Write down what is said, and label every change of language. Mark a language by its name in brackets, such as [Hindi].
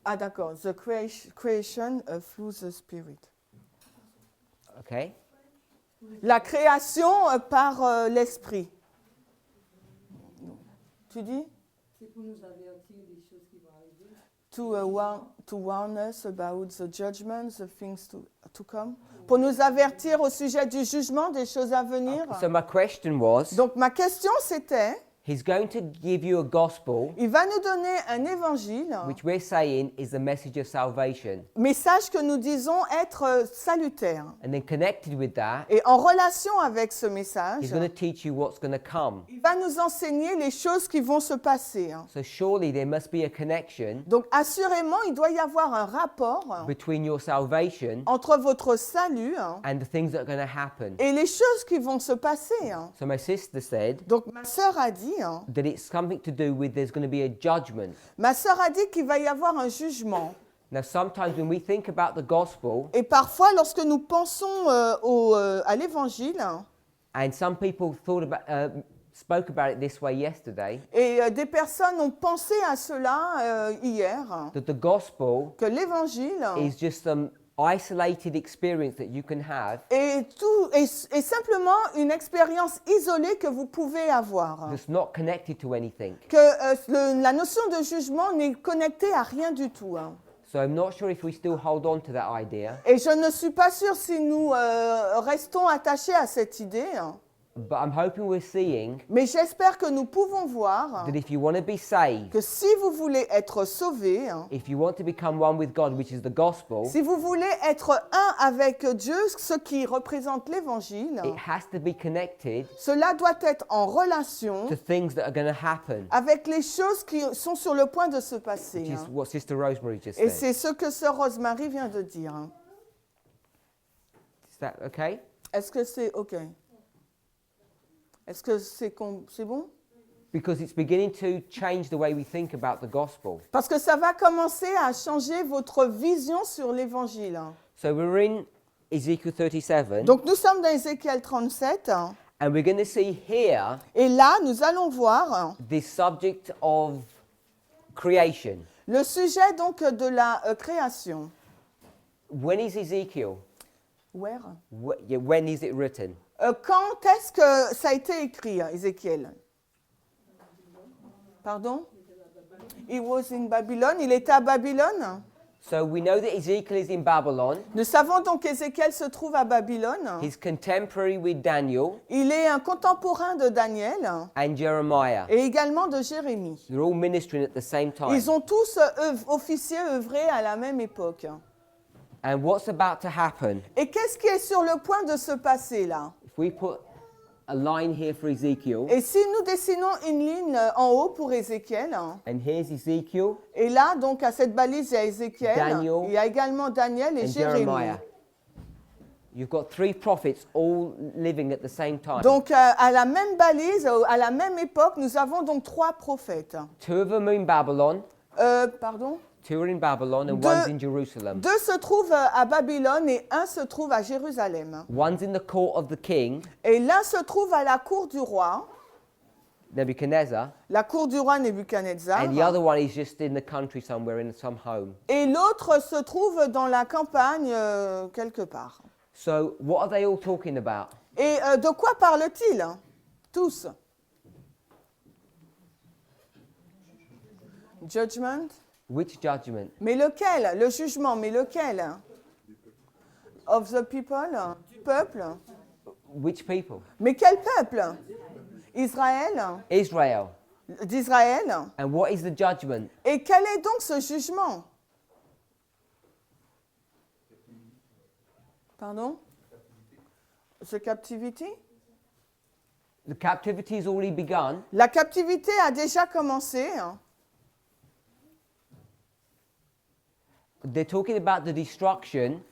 [French] Ah, d'accord. [English] The creation through the spirit. Okay? [French] La création par l'esprit. Tu dis? C'est pour nous avertir des choses qui vont arriver. [English] To warn us about the judgment, the things to come. [French] Pour nous avertir au sujet du jugement, des choses à venir. [English] So my question was, [French] Donc ma question c'était, [English] he's going to give you a gospel, [French] il va nous donner un évangile, [English] which we're saying is the message of salvation. [French] message que nous disons être salutaire. [English] And then connected with that, [French] Et en relation avec ce message, [English] he's going to teach you what's going to come. [French] il va nous enseigner les choses qui vont se passer. [English] So surely there must be a connection [French] Donc assurément, il doit y avoir un rapport [English] between your salvation [French] entre votre salut [English] and the things that are going to happen. [French] et les choses qui vont se passer. [English] So my sister said [French] Donc ma sœur a dit, [English] that it's something to do with there's going to be a judgment. [French] qu'il va y avoir un jugement. [English] Now sometimes when we think about the gospel, [French] Et parfois, lorsque nous pensons à l'évangile, [English] and some people spoke about it this way yesterday, [French] et des personnes ont pensé à cela hier, [English] that the gospel [French] que l'évangile [English] is just some isolated experience that you can have [French] est simplement une expérience isolée que vous pouvez avoir. [English] that's not connected to anything. [French] Que la notion de jugement n'est connectée à rien du tout. [English] So I'm not sure if we still hold on to that idea, [French] Et je ne suis pas sûre si nous restons attachés à cette idée, [English] but I'm hoping we're seeing [French] mais j'espère que nous pouvons voir [English] that if you want to be saved, [French] que si vous voulez être sauvés, [English] if you want to become one with God, which is the gospel, [French] si vous voulez être un avec Dieu, ce qui représente l'évangile, [English] it has to be connected [French] cela doit être en relation [English] to things that are going to happen, [French] avec les choses qui sont sur le point de se passer. [English] which is what Sister Rosemary just [French] Et [English] said. [French] c'est ce que sœur Rosemary vient de dire. [English] Is that okay? [French] Est-ce que c'est OK? Est-ce que c'est bon? [English] Because it's beginning to change the way we think about the gospel. [French] Parce que ça va commencer à changer votre vision sur l'évangile. [English] So we're in Ezekiel 37, [French] Donc nous sommes dans Ézéchiel 37, [English] and we're going to see here [French] et là nous allons voir [English] this subject of creation. [French] le sujet donc de la création. [English] When is Ezekiel? Where? When is it written? [French] Quand est-ce que ça a été écrit, Ézéchiel? [English] Pardon? He was in Babylon. [French] Il était à Babylone. [English] So we know that Ezekiel is in Babylon. [French] Nous savons donc qu'Ézéchiel se trouve à Babylone. [English] He's contemporary with Daniel [French] Il est un contemporain de Daniel [English] and Jeremiah. [French] et également de Jérémie. [English] They're all ministering at the same time. [French] Ils ont tous officié, œuvré à la même époque. [English] And what's about to happen? [French] Et qu'est-ce qui est sur le point de se passer là? [English] If we put a line here for Ezekiel, [French] Et si nous dessinons une ligne en haut pour Ézéchiel, [English] and here's Ezekiel [French] et là, donc, à cette balise, il y a Ézéchiel, [English] Daniel [French] il y a également Daniel et [English] and [French] Jérémie. [English] Jeremiah. You've got three prophets all living at the same time. [French] Donc, à la même balise, à la même époque, nous avons donc trois prophètes. [English] Two of them are in Babylon, [French] Pardon? [English] two are in Babylon, and [French] Deux- [English] one's in Jerusalem. [French] Deux se trouvent à Babylone et un se trouve à Jérusalem. [English] One's in the court of the king, [French] Et l'un se trouve à la cour du roi, [English] Nebuchadnezzar, [French] la cour du roi Nebuchadnezzar, [English] and the other one is just in the country somewhere in some home. [French] et l'autre se trouve dans la campagne quelque part. [English] So what are they all talking about? [French] Et de quoi parlent-ils? Tous. [English] Judgment. Which judgment? [French] Mais lequel? Le jugement, mais lequel? [English] Of the people? [French] Du peuple. [English] Which people? [French] Mais quel peuple? Israël, [English] Israel. [French] d'Israël. [English] And what is the judgment? [French] Et quel est donc ce jugement? [English] Pardon? The captivity? The captivity has already begun. [French] La captivité a déjà commencé. [English] They're talking about the destruction